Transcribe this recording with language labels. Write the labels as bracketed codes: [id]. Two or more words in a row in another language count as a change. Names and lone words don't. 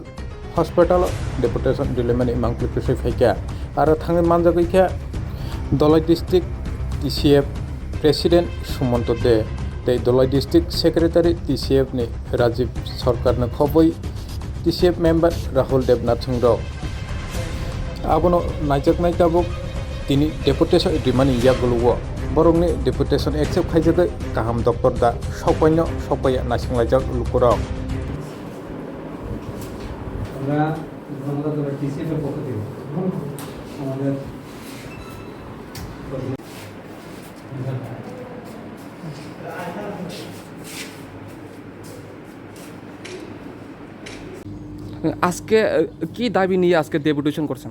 [trp] hospital deputation dilemani mangklukuse faika ara thangai manjagaikia Dolai district TCF president Sumanto De tei Dolai district secretary TCF ni Rajiv Sarkar na khoboi TCF member Rahul Devnath Singh abono naijaknai tabuk tini deputation dimani yaguluwo borongni [en] deputation accept [trp] khaijagai kaham doktor da sopaino sopaya nasinglajak lukurok [bn] আমরা জনতা TCF এর পক্ষ থেকে আমাদের আজকে কি দাবি নিয়ে আজকে ডেপুটেশন করছেন?